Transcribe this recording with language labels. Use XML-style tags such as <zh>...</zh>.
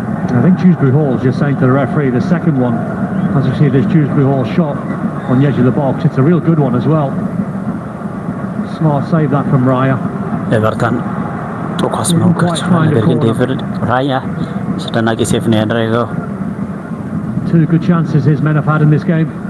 <en>I think Dewsbury Hall is just saying to the referee the second one has received his Dewsbury Hall shot on the edge of the box. It's a real good one as well. Smart save that from Raya.</en> <am>ኤቨርተን ጥሩ ኳስ መሞከር ችሏል። ነገር ግን ዴቪድ ራያ አስደናቂ ሴፍ ነው ያደረገው።</am> <en>Two good chances his men have had in this game.</en>